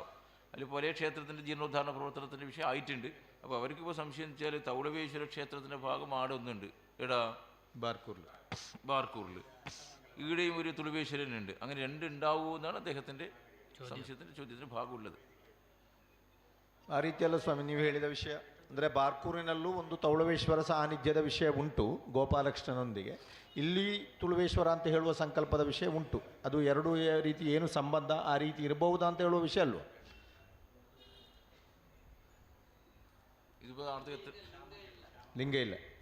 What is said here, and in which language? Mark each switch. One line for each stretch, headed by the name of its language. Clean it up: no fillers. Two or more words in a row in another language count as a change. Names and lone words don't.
Malayalam: അതിൽ പല ക്ഷേത്രത്തിൻ്റെ ജീർണോദ്ധാരണ പ്രവർത്തനത്തിൻ്റെ വിഷയം ആയിട്ടുണ്ട്. അപ്പോൾ അവർക്കിപ്പോൾ സംശയം വെച്ചാൽ തൗളവേശ്വര ക്ഷേത്രത്തിൻ്റെ ഭാഗം ആടെ ഒന്നുണ്ട്. എടാ ബാർക്കൂറിൽ ഈടെയും ഒരു തുളുവേശ്വരനുണ്ട്. അങ്ങനെ 2 ഉണ്ടാവുമോ എന്നാണ് അദ്ദേഹത്തിൻ്റെ സംശയത്തിൻ്റെ ചോദ്യത്തിന് ഭാഗമുള്ളത്.
Kannada: ಆ ರೀತಿಯಲ್ಲ ಸ್ವಾಮಿ ನೀವು ಹೇಳಿದ ವಿಷಯ. ಅಂದರೆ ಬಾರ್ಕೂರಿನಲ್ಲೂ ಒಂದು ತೌಳವೇಶ್ವರ ಸಾನ್ನಿಧ್ಯದ ವಿಷಯ ಉಂಟು ಗೋಪಾಲಕೃಷ್ಣನೊಂದಿಗೆ. ಇಲ್ಲಿ ತುಳುವೇಶ್ವರ ಅಂತ ಹೇಳುವ ಸಂಕಲ್ಪದ ವಿಷಯ ಉಂಟು. ಅದು ಎರಡು ರೀತಿ ಏನು ಸಂಬಂಧ, ಆ ರೀತಿ ಇರಬಹುದಾ ಅಂತ ಹೇಳುವ ವಿಷಯ ಅಲ್ವ? ಲಿಂಗ ಇಲ್ಲ.